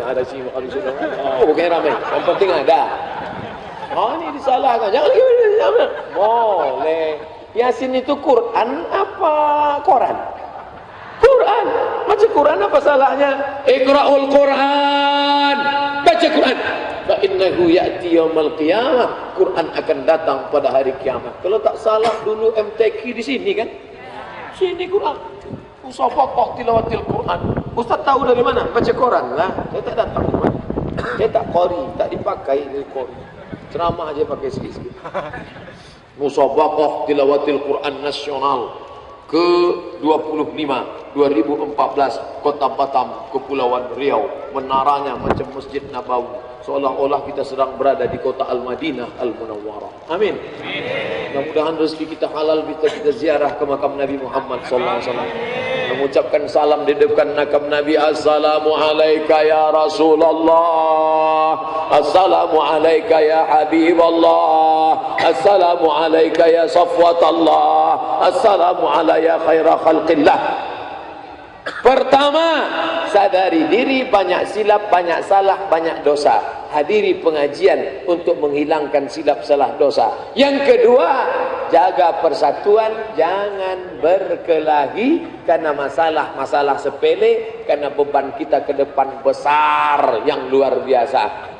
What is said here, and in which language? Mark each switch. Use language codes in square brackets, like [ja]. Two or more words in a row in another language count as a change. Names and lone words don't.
[id] Ada sih, ada sini. Oh, bukan ramai. Yang penting ada. Oh, ini disalahkan. Jangan lagi. Boleh. Yasin itu Quran apa Quran? Quran. Baca Quran apa salahnya? [ar] اقرأوا القرآن. Baca Quran. فإنه يأتي يوم القيامة. [id] Quran akan datang pada hari kiamat. Kalau tak salah dulu MTQ di sini kan? Sini Quran. Musafaqah tilawatil Quran. Ustaz tahu dari mana? Baca Quran lah. Saya tak datang. Saya tak qari, tak dipakai dari qari. Ceramah aja pakai sikit-sikit. Musafaqah tilawatil Quran nasional ke-25 2014, Kota Batam, Kepulauan Riau. Menaranya macam Masjid Nabawi, seolah-olah kita sedang berada di kota Al-Madinah Al-Munawwarah. Amin. Mudah-mudahan rezeki kita halal, kita ziarah ke makam Nabi Muhammad SAW, mengucapkan salam di depan makam Nabi. [ar] السلام عليك يا رسول الله، السلام عليك يا حبيب الله، السلام عليك يا صفوة الله، السلام عليك يا خير خلق الله. [id] Pertama, sadari diri, banyak silap, banyak salah, banyak dosa. Hadiri pengajian untuk menghilangkan silap, salah, dosa. Yang kedua, jaga persatuan, jangan berkelahi karena masalah sepele, karena beban kita ke depan besar yang luar biasa.